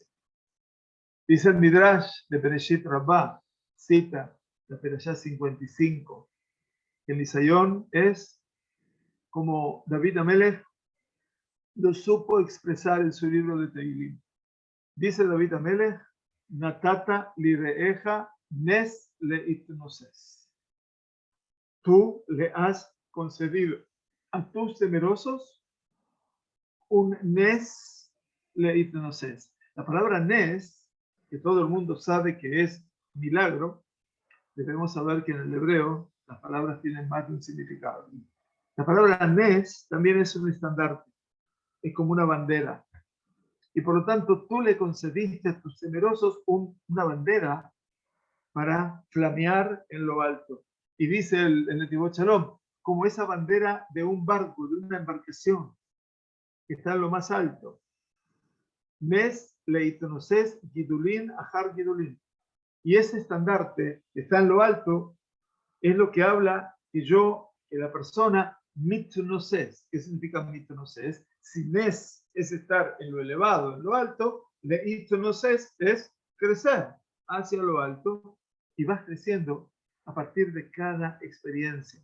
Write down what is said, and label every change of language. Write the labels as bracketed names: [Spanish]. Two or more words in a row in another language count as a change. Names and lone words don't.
[Spanish] Dice el Midrash de Bereshit Rabbah, cita la Perashá 55, que el Nisayón es como David Amelech lo supo expresar en su libro de Teilim. Dice David Amelech, [Hebrew] נתת ליראיך נס להתנוסס. [Spanish] Tú le has concedido a tus temerosos un [Hebrew] נס להתנוסס. [Spanish] La palabra nes, que todo el mundo sabe que es milagro, debemos saber que en el hebreo las palabras tienen más de un significado. La palabra nes también es un estandarte, es como una bandera. Y por lo tanto tú le concediste a tus temerosos una bandera para flamear en lo alto. Y dice el Netivot Shalom, como esa bandera de un barco, de una embarcación que está en lo más alto. [Hebrew] נס להתנוסס גידולין אחר גידולין. [Spanish] Y ese estandarte que está en lo alto es lo que habla que la persona mitnoses. ¿Qué significa mitnoses? Si nes es estar en lo elevado, en lo alto, leitnoses es crecer hacia lo alto y vas creciendo a partir de cada experiencia.